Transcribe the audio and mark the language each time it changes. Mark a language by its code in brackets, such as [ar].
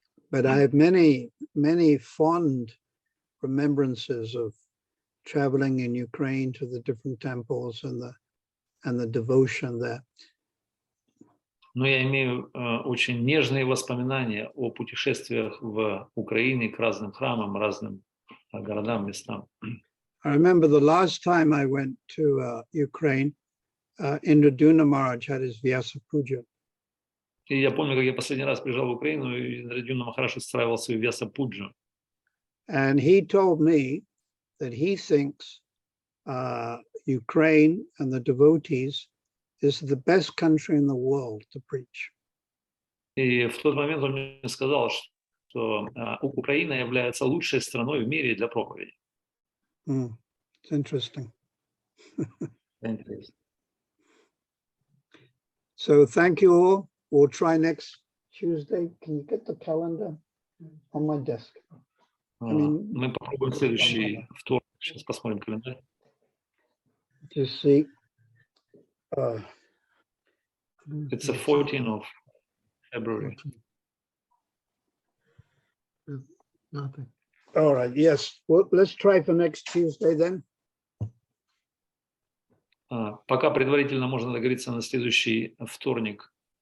[en] But I have many fond remembrances of traveling in Ukraine to the different temples and the devotion there. [ru] Но я имею очень нежные воспоминания о путешествиях в Украине к разным храмам, разным городам, местам. [en] I remember the last time I went to Ukraine, Indraduna Maharaj had his Vyasa Puja. [ru] И я помню, как я последний раз приезжал в Украину, и Индрадюна Махарадж устраивал свою Vyasa Puja. [en] And he told me that he thinks Ukraine and the devotees is the best country in the world to preach. [ru] И в тот момент он мне сказал, что Украина является лучшей страной в мире для проповеди. [en] It's interesting. [ru] Интересно. [en] So thank you all. We'll try next Tuesday. Can you get the calendar on my desk? [ru] Мы попробуем следующий вторник. Сейчас посмотрим календарь. [en] Just see. It's the 14th of February. Nothing. All right. Yes. Well, let's try for next Tuesday then. [ru] Пока предварительно можно договориться на следующий вторник.